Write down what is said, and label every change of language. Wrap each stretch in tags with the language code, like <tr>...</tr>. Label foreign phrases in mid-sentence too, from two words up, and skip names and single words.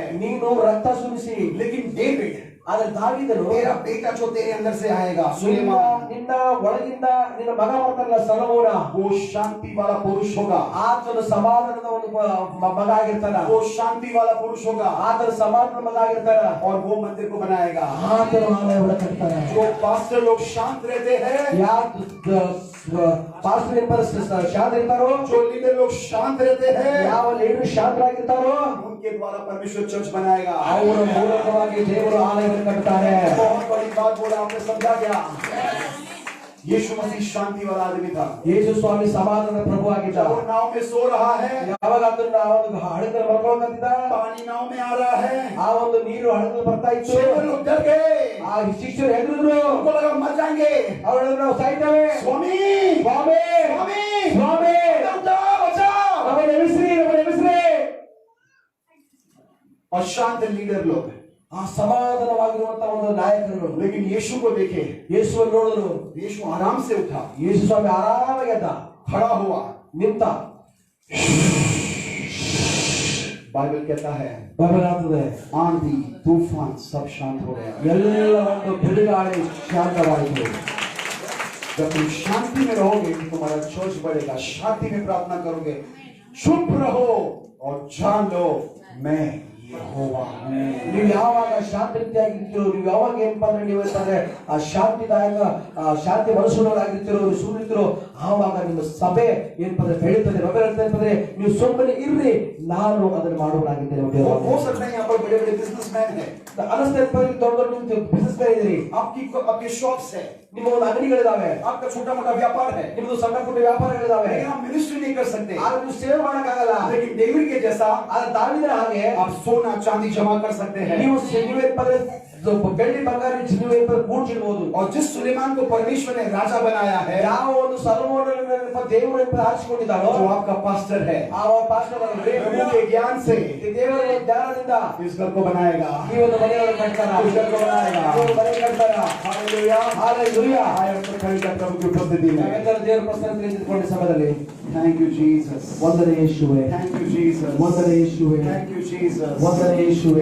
<kn>ನೀನು ರಕ್ತ ಸುರಿಸಿ.</kn> <hi>लेकिन डेविड</hi> <kn>ಆದ್ರೆ ದಾವೀದನು</kn> <hi>तेरा बेटा जो तेरे अंदर से आएगा</hi> <kn>ನಿನ್ನ</kn> <hi>सुलेमान</hi> <kn>ಒಳಗಿಂದ ನಿನ್ನ ಮಗ ಬರ್ತಾರಲ್ಲ ಸೊಲೊಮೋನ,</kn> <hi>वो शांति वाला पुरुष होगा.</hi> <kn>ಆತನು ಸಮಾಧಾನದ ಒಂದು ಮಗ ಆಗಿರ್ತಾನ.</kn> <hi>वो शांति वाला पुरुष होगा</hi> <kn>ಆತನು ಸಮಾಧಾನದ ಮಗ ಆಗಿರ್ತಾನ.</kn> <hi>और वो मंदिर को बनाएगा.</hi> <kn>ಆತನು ಆಲಯವನ್ನು ಕಟ್ತಾನ.</kn> <hi>जो पास्टर लोग शांत रहते हैं,</hi> <kn>ಪಾಸ್ಟರ್ ಏನಪ್ಪ ಶಾಂತ ಇರ್ತಾರೋ,</kn> <hi>जो लीडर लोग शांत रहते हैं,</hi> <kn>ಯಾವ ಲೀಡರ್ ಶಾಂತರಾಗಿರ್ತಾರೋ</kn> <hi>उनके द्वारा परमेश्वर चर्च बनाएगा.</hi> <kn>ಅವರ ಮೂಲಕವಾಗಿ ದೇವರು ಆಲಯವನ್ನು ಕಟ್ತಾರೆ.</kn> <hi>बहुत बड़ी बात बोला, आपने समझा क्या? यीशु मसीह शांति वाला आदमी था.</hi> <kn>ಯೇಸು ಸ್ವಾಮಿ ಸಮಾಧಾನದ ಪ್ರಭು ಆಗಿದ್ದ.</kn> <hi>वो नाव में सो रहा है,</hi> <kn>ಯಾವಾಗ ಅದನ್ನ ಆ ಒಂದು ಹಡಗಲ್ಲಿ ಮಲ್ಕೊಳ್ಳುತ್ತಿದ್ದ,</kn> <hi>पानी नाव में आ रहा है,</hi> <kn>ಆ ಒಂದು ನೀರು ಹಡಗಲ್ಲಿ ಬರ್ತಾ ಇತ್ತು.</kn> <hi>चेले लोग डर गए,</hi> <kn>ಆ ಶಿಷ್ಯರು ಹೆದರಿದ್ರು.</kn> <hi>उनको लगा मर जाएंगे.</hi> <kn>ಅವರು ನಾವು ಸಾಯ್ತೇವೆ.</kn> <hi>स्वामी</hi> <kn>ಸ್ವಾಮಿ,</kn> <hi>स्वामी</hi> <kn>ಸ್ವಾಮಿ,</kn> <hi>बचाओ बचाओ.</hi> <kn>ನಮ್ಮನ್ನು ಎಬ್ಬಿಸ್ರಿ.</kn> <hi>और शांत लीडर लोग,</hi> <kn>ಆ ಸಮಾಧಾನವಾಗಿರುವಂತಹ ಒಂದು ನಾಯಕರು.</kn> <hi>लेकिन यीशु को देखे,</hi> <kn>ಯೇಸುವನ್ನು ನೋಡಿದ್ರು.</kn> <hi>यीशु आराम से उठा,</hi> <kn>ಯೇಸು ಸ್ವಾಮಿ ಆರಾಮಾಗಿ ಎದ್ದ,</kn> <hi>खड़ा हुआ.</hi> <kn>ನಿಂತ.</kn> <hi>बाइबल कहता है</hi> <kn>ಬದಲಾಗ್ತದೆ.</kn> <hi>आंधी तूफान सब शांत हो गया.</hi> <kn>ಎಲ್ಲ ಒಂದು ಬಿರುಗಾಳಿ ಶಾಂತವಾಯಿತು.</kn> <hi>जब तुम शांति में रहोगे तो तुम्हारा चर्च बढ़ेगा. शांति में प्रार्थना करोगे, चुप रहो और जान लो मैं यहोवा हूं.</hi> <kn>ನೀವು ಯಾವಾಗ ಶಾಂತ ರೀತಿಯಾಗಿರ್ತೀರೋ, ನೀವು ಯಾವಾಗ ಏನಪ್ಪಾ ಅಂದ್ರೆ ನೀವು ಅಂತಂದ್ರೆ ಆ ಶಾಂತಿದಾಯಕ ಶಾಂತಿ ಮನಸ್ಸುಗಳಾಗಿರ್ತೀರೋ, ಸುರಿತಿರೋ, ಆವಾಗ ನಿಮ್ಮ ಸಭೆ ಏನಪ್ಪ ಅಂದ್ರೆ ಬೆಳೀತದೆ. ಅಂತಂದ್ರೆ ನೀವು ಸುಮ್ಮನೆ ಇರ್ರಿ, ನಾನು ಅದನ್ನು ಮಾಡುವನಾಗಿದ್ದೇನೆ.</kn> <hi>हो सकता है यहाँ पर बड़े बड़े बिजनेसमैन है,</hi> <kn>ಅನಿಸ್ತದೆ ದೊಡ್ಡ ದೊಡ್ಡ ನಿಮ್ದು ಬಿಸಿನೆಸ್ ಮ್ಯಾನ್ ಇದ್ದೀರಿ,</kn> <hi>आपके शॉप्स है,</hi> <kn>ನಿಮ್ಮ ಒಂದು ಅಂಗಡಿಗಳಿದಾವೆ,</kn> <hi>आपका छोटा मोटा व्यापार है,</hi> <kn>ನಿಮ್ದು ಸಣ್ಣ ಪುಟ್ಟ ವ್ಯಾಪಾರಗಳಿದಾವೆ.</kn> <hi>लेकिन आप मिनिस्ट्री नहीं कर सकते.</hi> <kn>ಆದ್ರೆ ನೀವು ಸೇವೆ ಮಾಡಕ್ಕಾಗಲ್ಲ.</kn> <hi>लेकिन डेविड के जैसा</hi> <kn>ಆದ್ರೆ ದಾವೀದನ ಹಾಗೆ</kn> <hi>आप सोना चांदी जमा कर सकते हैं.</hi> <kn>ನೀವೇನಪ್ಪ ಅಂದ್ರೆ ಬೆಳ್ಳಿ ಬಂಗಾರ ಕೂಡ್ಸಿಡ್ಬೋದು.</kn> <hi>और जिस सुलेमान को परमेश्वर ने राजा बनाया है,</hi> <kn>ಯಾವ ಒಂದು ಸೊಲೊಮೋನನನ್ನ ದೇವರು ಆರಿಸಿಕೊಂಡಿದ್ದಾರೋ,</kn> <hi>जो आपका पास्टर है,</hi> <kn>ಆ ಪಾಸ್ಟರ್</kn> <hi>प्रभु के ज्ञान से</hi> <kn>ದೇವರ ಜ್ಞಾನದಿಂದ</kn> <hi>इस घर को बनाएगा.</hi> <kn>ಈ ಒಂದು ಮನೆಯನ್ನು ಕಟ್ತಾರ.</kn> <hi>इस घर को बनाएगा.</hi> <kn>ಈ ಒಂದು ಮನೆ ಕಟ್ತಾರ.</kn> <hi>हालेलुया,</hi> <kn>ಹಾಲೆಲೂಯಾ.</kn> <hi>आए हम खरीदा प्रभु की उपस्थिति में.</hi> <kn>ನಾವೆಲ್ಲರೂ ದೇವರ ಪ್ರಸನ್ನತೆಯಲ್ಲಿ ನಿಂತುಕೊಂಡ ಸಮಯದಲ್ಲಿ</kn> <en>Thank you Jesus,</en> <kn>ವಂದನೆ ಯೇಸುವೇ,</kn> <en>Thank you Jesus,</en> <kn>ವಂದನೆ ಯೇಸುವೇ,</kn> <en>Thank you Jesus.</en> <kn>ವಂದನೆ ಯೇಸುವೇ.</kn>